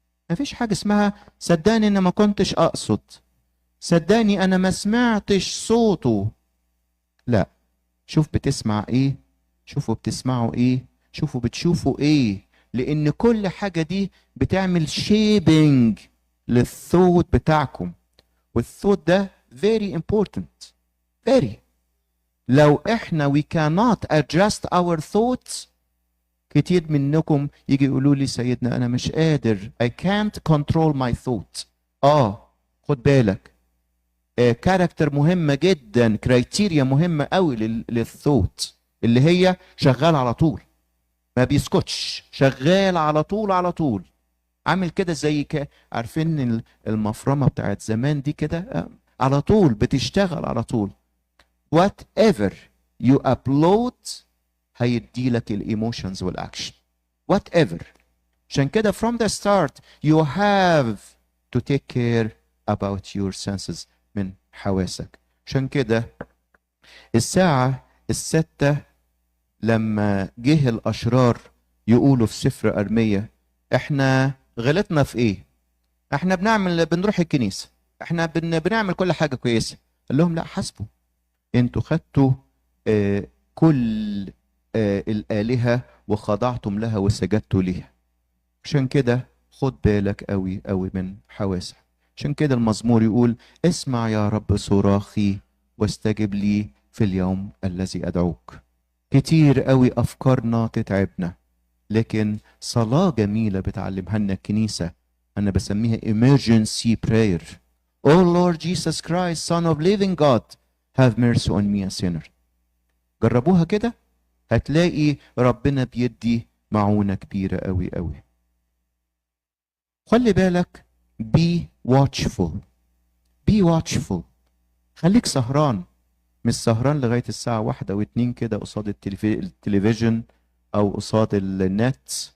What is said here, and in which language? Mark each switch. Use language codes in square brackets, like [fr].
[ar] مفيش حاجه اسمها صدقني انا ما كنتش اقصد، صدقني انا ما سمعتش صوته. لا، شوف بتسمع ايه، شوفوا بتسمعوا ايه، شوفوا بتشوفوا ايه، لان كل حاجه دي بتعمل شيبنج للثوت بتاعكم. والثوت ده [en] very important very. [ar] لو احنا [en] we cannot adjust our thoughts، [ar] كتير منكم يجي يقولوا لي سيدنا انا مش قادر [en] I can't control my thought. [ar] خد بالك، كاركتر مهمة جدا، كرايتيريا مهمة قوي للثوت، اللي هي شغال على طول ما بيسكتش، شغال على طول على طول. عامل كده زي عارفين المفرمة بتاعت زمان دي كده، على طول بتشتغل على طول. [en] whatever you upload [ar] هيديلك الايموشنز والاكشن [en] whatever. [ar] عشان كده [en] from the start you have to take care about your senses، [ar] من حواسك. عشان كده الساعة 6 لما جه الأشرار يقولوا في سفر أرمية احنا غلطنا في ايه؟ احنا بنروح الكنيسة، احنا بنعمل كل حاجة كويسة. قال لهم لا، حاسبوا، انتوا خدتوا كل الآلهة وخضعتم لها وسجدتوا ليها. عشان كده خد بالك قوي قوي من حواسك. عشان كده المزمور يقول اسمع يا رب صراخي واستجب لي في اليوم الذي أدعوك. كتير قوي أفكارنا تتعبنا، لكن صلاة جميلة بتعلمها لنا الكنيسة أنا بسميها [en] emergency prayer. Oh Lord Jesus Christ, Son of living God, have mercy on me a sinner. [ar] جربوها كده، هتلاقي ربنا بيدي معونة كبيرة قوي قوي. خلي بالك، [en] be watchful. be watchful. [ar] خليك سهران، مش سهران لغاية الساعة 1 و2 كده قصاد التلفزيون أو قصاد النت.